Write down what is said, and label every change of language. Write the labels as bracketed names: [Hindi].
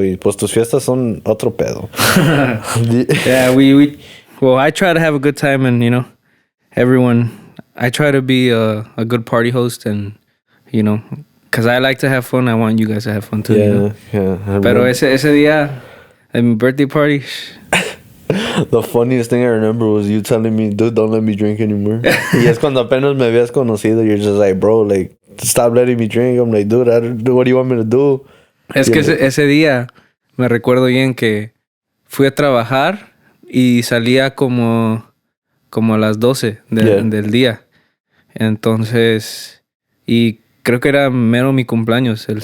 [Spanish] Y pues tus fiestas son otro pedo. [English] Yeah, well, I try to have a good time, and, you know, I try to be a good party host, and, you know, because I like to have fun. I want you guys to have fun too. Yeah, you know? Yeah. [Spanish] Pero ese día, [English] at my birthday party... The funniest thing I remember was you telling me, dude, don't let me drink anymore. [Spanish] Y es cuando apenas me habías conocido, [English] you're just like, bro, like, stop letting me drink. I'm like, dude, what do you want me to do? [Spanish] Es que ese día me recuerdo bien que fui a trabajar y salía como a las 12 del día. Entonces, y creo que era mero mi cumpleaños, el 5.